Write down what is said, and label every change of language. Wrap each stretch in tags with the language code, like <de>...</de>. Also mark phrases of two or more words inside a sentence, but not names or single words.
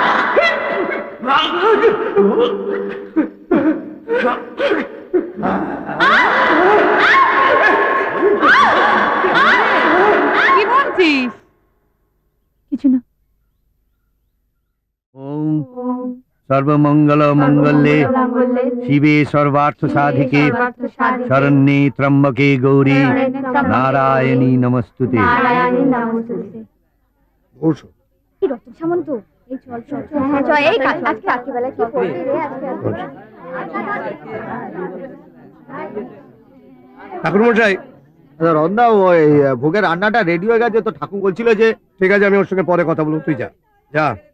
<bn>কি বলছিস? কিছু না।</bn> <sa>ওম সর্বমঙ্গল মঙ্গলে শিবে সর্বার্থ সাধিকে শরণ্যে ত্র্যম্বকে গৌরী নারায়ণী নমস্তুতে।</sa> <bn>কি রতন সামন্ত, এই চল চল হ্যাঁ চল এই আজকে রাত্রিবেলা কি করবি রে আজকে ঠাকুরমশাই, রন্দা ওই ভোগের রান্নাটা রেডি হয়ে গেছে, তো ঠাকুর বলছিল যে ঠিক আছে আমি ওর সঙ্গে পরে কথা বলবো, তুই যা যা।</bn>